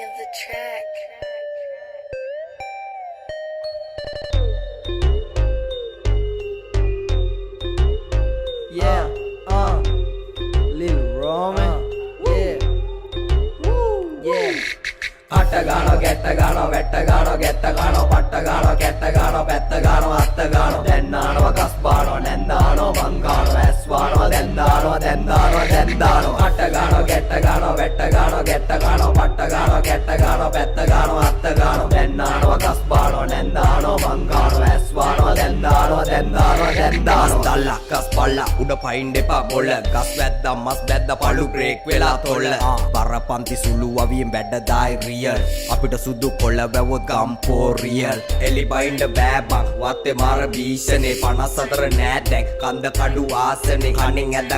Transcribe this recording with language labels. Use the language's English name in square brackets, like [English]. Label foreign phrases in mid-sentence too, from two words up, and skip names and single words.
[English] track. Yeah, Lil Roman, yeah, woo, yeah. [Sinhala] අටගානෝ ගැටගානෝ වැටගානෝ ගැටගානෝ පට්ටගානෝ කැටගානෝ පැත්තගානෝ අත්තගානෝ දැන්නානෝ කස්බානෝ නැන්දානෝ මංගානෝ ඇස්වානෝ දැන්දානෝ අටගානෝ ගැටගානෝ වැටගානෝ ගැටගානෝ පට්ටගානෝ කැටගානෝ පැත්තගානෝ අත්තගානෝ දැන්නානෝ කස්බානෝ නැන්දානෝ මංගානෝ ඇස්වානෝ දැන්දානෝ දල්ලා කස්බල්ලා උඩ පයින් දෙපා බොල ගස් වැද්දා මස් බැද්දා පළු බ්‍රේක් වෙලා තොල්ල බරපන්ති සුළු අවියෙන් වැඩ දායි රියල් අපිට සුදු කොළ වැවොත් ගම්පෝ රියල් එලි බයින්ඩ බෑබං වත්තේ මාර භීෂණේ 54 නෑ දැන් කන්ද කඩු ආසනේ කණින් ඇදන්